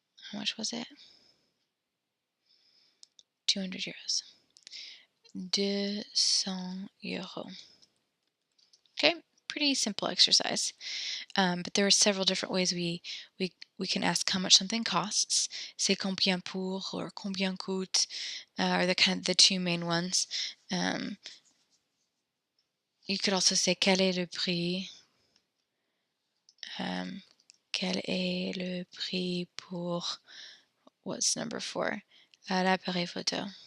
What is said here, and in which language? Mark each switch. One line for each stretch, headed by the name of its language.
English: How much was it? 200 euros. 200 euros. Okay, pretty simple exercise. But there are several different ways we can ask how much something costs.
French: C'est combien pour
English: or
French: combien coûte
English: are the two main ones. You could also say
French: quel est le prix? Quel est le prix pour,
English: what's number 4?
French: L'appareil photo.